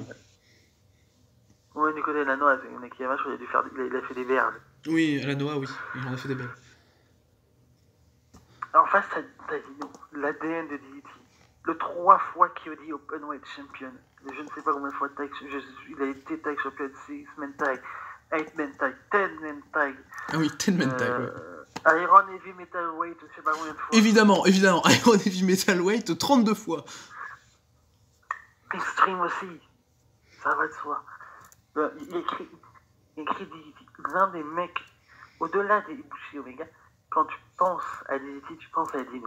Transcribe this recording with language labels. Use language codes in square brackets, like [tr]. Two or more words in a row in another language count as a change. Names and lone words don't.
[fr] Oui, du côté de la Noah, Nakayama, je crois qu'il a fait des verges. Oui, à la Noah, oui, il en a fait des belles. En face, t'as Dino, l'ADN de DDT. Le 3 fois Kyodi Openweight Champion. Je ne sais pas combien de fois il a été [en] tag champion 6-man tag, 8-man tag, 10-man tag. [fr] Ah oui, [en] 10-man tag, [fr] ouais. Iron Heavy Metalweight, je sais pas combien de fois. Évidemment, Iron Heavy Metalweight, 32 fois. Extreme aussi, ça va de soi. Il écrit DDT, l'un des mecs, au-delà des Ibushi Omega, quand tu penses à DDT, tu penses à Dino.